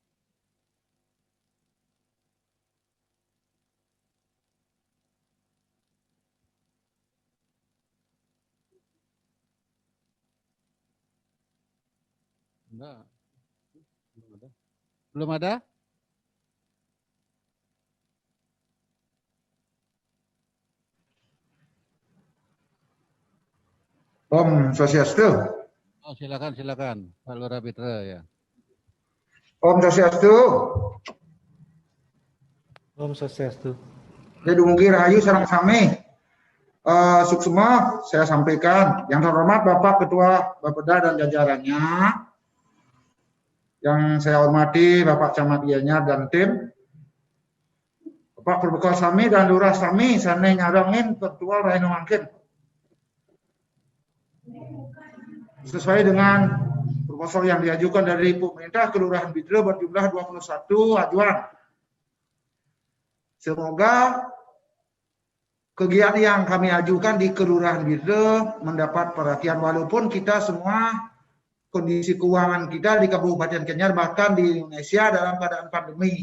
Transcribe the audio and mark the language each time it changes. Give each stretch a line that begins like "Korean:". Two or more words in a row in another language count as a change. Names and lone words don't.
Indonesian: Enggak. Belum ada?
Balinese: Om Swastiastu.
Indonesian: Oh, silakan Pak Lurah Bitra ya.
Balinese: Om Swastiastu. Om Swastiastu. Jadi Mugi Rahayu sareng sami.
Indonesian: Suksema saya sampaikan yang terhormat Bapak Ketua Bapeda dan jajarannya, yang saya hormati Bapak Camat Gianyar dan tim, Bapak Perbekal Sami dan Lurah Sami,
Balinese: sana nyarangin virtual Raino Mangkin.
Indonesian: Sesuai dengan proposal yang diajukan dari pemerintah, Kelurahan Bidra berjumlah 21 ajuan. Semoga kegiatan yang kami ajukan di Kelurahan Bidra mendapat perhatian, walaupun kita semua kondisi keuangan kita di Kabupaten Gianyar bahkan di Indonesia dalam keadaan pandemi.